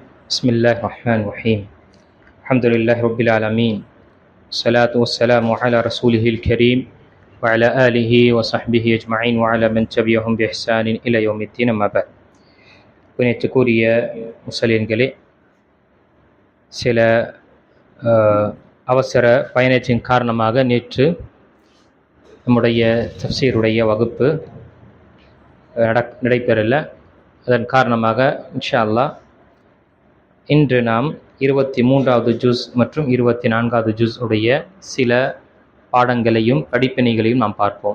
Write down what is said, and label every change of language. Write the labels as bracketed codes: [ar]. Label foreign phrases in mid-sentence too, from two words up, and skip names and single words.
[ar] بسم الله الرحمن الرحيم الحمد لله رب العالمين الصلاة والسلام على رسوله الكريم وعلى آله وصحبه أجمعين وعلى من تبعهم بإحسان إلى يوم الدين أما بعد [ta] புனிதத்துக்குரிய முஸ்லிம்களே, சில அவசர பயணத்தின் காரணமாக நேற்று நம்முடைய தஃப்சீருடைய வகுப்பு நடைபெறல. அதன் காரணமாக [ar] إن شاء الله [ta] இன்று நாம் 23வது ஜுஸ் மற்றும் 24வது ஜுஸ் உடைய சில பாடங்களையும் படிப்பினைகளையும் நாம் பார்ப்போம்.